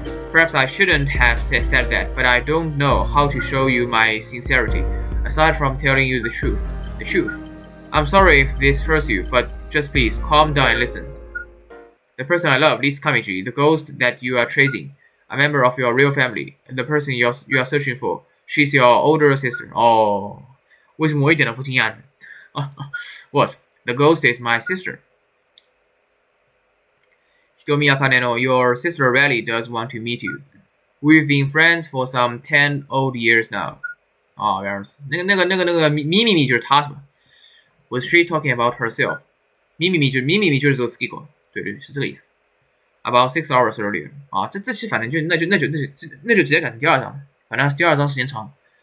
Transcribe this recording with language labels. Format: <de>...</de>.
<en>Perhaps I shouldn't have said that, but I don't know how to show you my sincerity, aside from telling you the truth. The truth. I'm sorry if this hurts you, but just please calm down and listen. The person I love, Liz Kamiji, the ghost that you are chasing, a member of your real family, and the person you are searching for, she's your older sister.</en> <zh>Oh, 为什么我一点都不惊讶呢？</zh> <en>What? The ghost is my sister. Hitomi Akaneno, your sister really does want to meet you. We've been friends for some 10 old years now.</en> <zh>哦，原来是那个咪就是她是吧 ？</zh> <en>Was she talking about herself?</en> <zh>咪就是 Skiko， 对，是这个意思。</zh> <en>About 6 hours earlier.</en> <zh>啊，这期反正就直接改成第二章，反正第二章时间长。</zh>